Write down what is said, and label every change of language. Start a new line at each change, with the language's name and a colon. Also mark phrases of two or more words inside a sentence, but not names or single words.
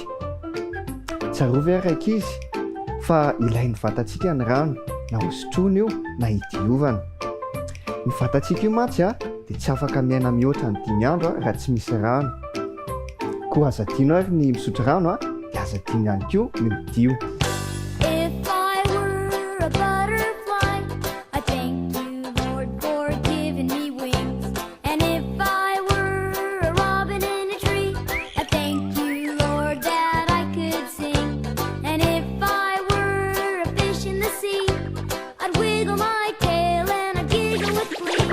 Malagasy: Tsarovy ary ankizy fa ilain'ny vatantsika ny rano, na hosotroana io na hidiovana. Ny vatantsika io mantsy a dia tsy afaka miaina mihoatra ny 5 andro raha tsy misy rano. Koa aza tiano ary ny misotro rano a dia aza tiano ihany koa ny midio.
English: If I were a butterfly, I thank you, Lord, for giving me wings. And if I were a robin in a tree, I thank you, Lord, that I could sing. And if I were a fish in the sea, I'd wiggle my tail and I'd giggle with glee.